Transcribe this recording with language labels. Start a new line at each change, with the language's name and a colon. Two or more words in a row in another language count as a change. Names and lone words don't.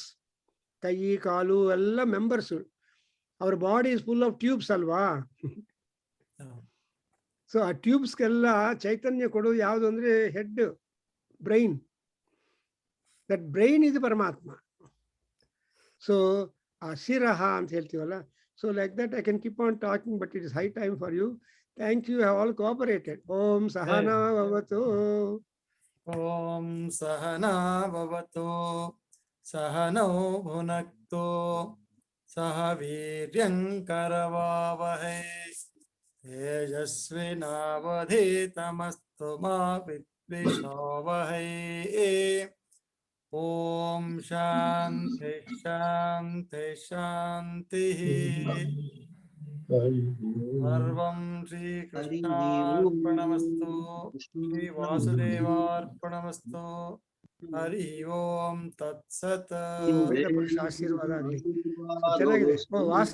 Kannada: ಕೈ ಕಾಲು ಎಲ್ಲ
English: members. our body is full of tubes ಅಲ್ವಾ?
Kannada: ಸೊ ಆ ಟ್ಯೂಬ್ಸ್ಗೆಲ್ಲ ಚೈತನ್ಯ ಕೊಡೋದು ಯಾವುದು ಅಂದ್ರೆ
English: head, brain. that brain
Kannada: ಇದು ಪರಮಾತ್ಮ. ಸೊ ಆ ಶಿರಹ ಅಂತ ಹೇಳ್ತೀವಲ್ಲ.
English: so like that I can keep on talking, but it is high time for you. thank you, have all cooperated.
Sanskrit: ಓಂ ಸಹನಾ ಭವತು. ಓಂ ಸಹನಾ ಭವತು, ಸಹನೌ ಭುನಕ್ತು, ಸಹ ವೀರ್ಯಂಕರವಾವಹೈ, ತೇಜಸ್ವಿನಾವಧೀತಮಸ್ತು ಮಾ ವಿದ್ವಿಷಾವಹೈ. ಓಂ ಶಾಂತಿ ಶಾಂತಿ ಶಾಂತಿ. ಸರ್ವಂ ಶ್ರೀಕೃಷ್ಣಾರ್ಪಣಮಸ್ತು, ಶ್ರೀ ವಾಸುದೇವಾರ್ಪಣಮಸ್ತು. ಹರಿ ಓಂ ತತ್ಸತ್.
Kannada: ಪುರುಷ ಆಶೀರ್ವಾದ ಆಗ್ಲಿ. ಚೆನ್ನಾಗಿದೆ. ವಾಸ